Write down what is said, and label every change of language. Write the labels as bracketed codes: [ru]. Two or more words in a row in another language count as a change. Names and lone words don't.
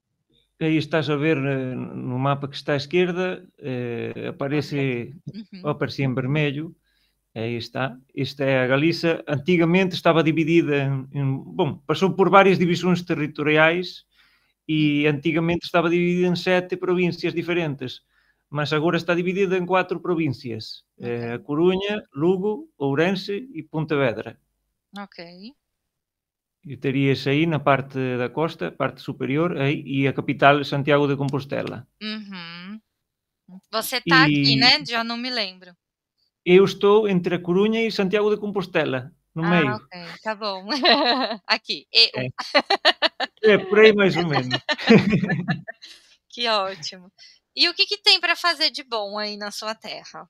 [pt] Aí estás a ver no mapa que está à esquerda, aparece em vermelho. Aí está. Esta é a Galiza. Antigamente estava dividida bom, passou por várias divisões territoriais e antigamente estava dividida em 7 províncias diferentes, mas agora está dividida em 4 províncias. A Coruña, Lugo, Ourense e Pontevedra. Ok. E terias aí na parte da costa, parte superior, aí, e a capital Santiago de Compostela. Uhum. Você tá aqui, E né? Já não me lembro. eu estou entre a Corunha e Santiago de Compostela, no Ah, meio. ok, tá bom. Aqui, EU. É, é por aí mais ou menos. Que ótimo. E o que que tem para fazer de bom aí na sua terra?